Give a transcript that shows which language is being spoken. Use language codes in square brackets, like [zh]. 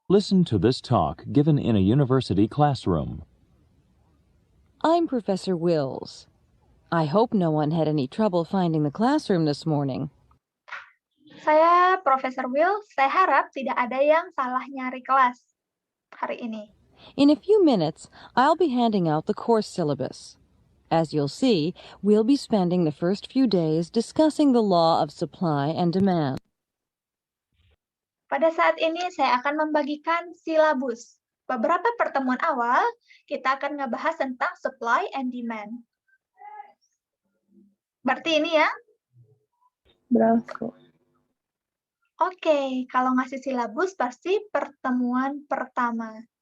[en] Listen to this talk given in a university classroom. I'm Professor Wills. I hope no one had any trouble finding the classroom this morning. [id] Saya Profesor Will. Saya harap tidak ada yang salah nyari kelas hari ini. [en] In a few minutes, I'll be handing out the course syllabus. As you'll see, we'll be spending the first few days discussing the law of supply and demand. [id] Pada saat ini saya akan membagikan silabus. Beberapa pertemuan awal, kita akan ngebahas tentang supply and demand. Berarti ini ya? [en] Bravo. [id] Oke, kalau ngasih silabus pasti pertemuan pertama.